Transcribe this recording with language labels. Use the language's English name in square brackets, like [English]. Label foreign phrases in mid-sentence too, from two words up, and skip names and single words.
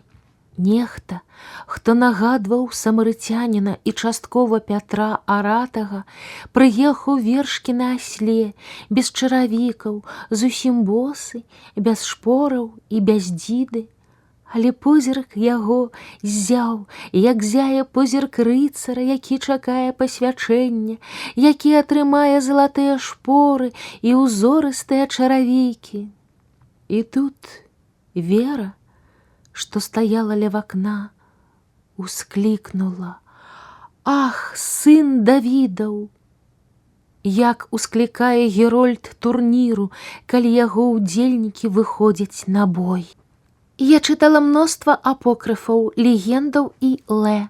[Belarusian] Нехта, хто нагадваў самарыцяніна і часткова Пятра Аратага, прыехаў вершкі на асле, без чаравікаў, зусім босы, без шпораў і без дзіды. Але позірк яго ззяў, як зяе позірк рыцара, які чакае пасвячэння, які атрымае залатыя шпоры і ўзорыстыя чаравікі. І тут вера, что стояла ля вакна, ускликнула: «Ах, сын Давідаў!» Як усклікае герольд турніру, калі яго ўдзельнікі выходзяць на бой. Я чытала мноства апокрыфаў, легендаў і лэ.